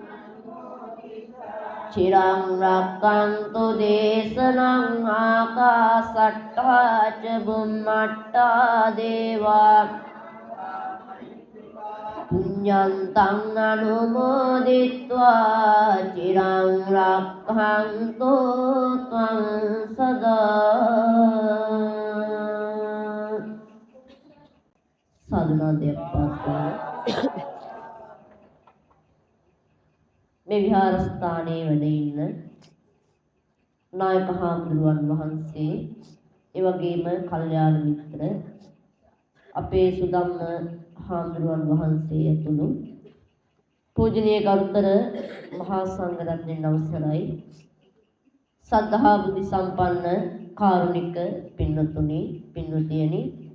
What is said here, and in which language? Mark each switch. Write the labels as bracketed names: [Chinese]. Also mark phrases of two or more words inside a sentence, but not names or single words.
[Pali] චිරං රක්ඛන්තු දේශනං ආකාසට්ඨා ච බුම්මට්ඨා දේවා පුඤ්ඤන්තං අනුමෝදිत्वा චිරං රක්ඛන්තු ත්වං සදා සාදුනාදයක්පත් [Sinhala] මේ විහාරස්ථානයේ වැඩ ඉන්න නායක හාමුදුරුවන් වහන්සේ ඒ වගේම කල්යාණ මිත්‍ර අපේ සුදම්ම හාමුදුරුවන් වහන්සේ ඇතුළු පූජනීය ගරුතර මහා සංඝරත්නයන් අවසරයි සද්ධා බුද්ධ සම්පන්න කාරුණික පින්වතුනි පින්වතියනි